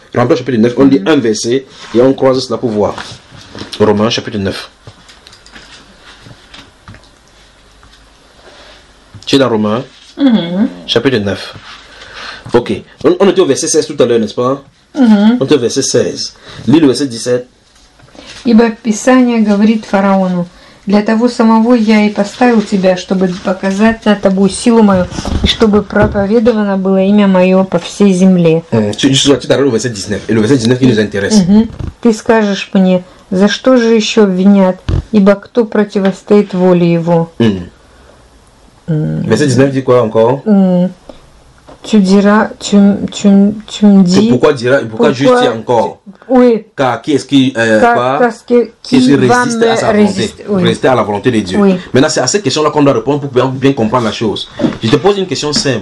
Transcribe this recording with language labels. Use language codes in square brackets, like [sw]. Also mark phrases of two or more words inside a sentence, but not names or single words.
[fr] Romains, chapitre 9, on lit un verset et on croise cela pour voir. Romains, chapitre 9. Tu es dans Romains, chapitre 9. Ok. On était au verset 16 tout à l'heure, n'est-ce pas? On était au verset 16. Lis le verset 17. [ru] Ибо Писание говорит фараону: для того самого я и поставил тебя, чтобы показать над тобой силу мою, и чтобы проповедовано было имя мое по всей земле. [fr] Tu t'arrêtes au verset 19. Et le verset 19 qui nous intéresse. [ru] Ты скажешь мне, за что же еще обвинят, ибо кто противостоит воле его? [fr] Verset 19 dit quoi encore? Tu diras, tu me dis. Pourquoi juste encore? Oui. Car qui est-ce qui résiste à sa volonté? Résister à la volonté de Dieu. Oui. Maintenant, c'est à cette question-là qu'on doit répondre pour bien comprendre la chose. Je te pose une question simple.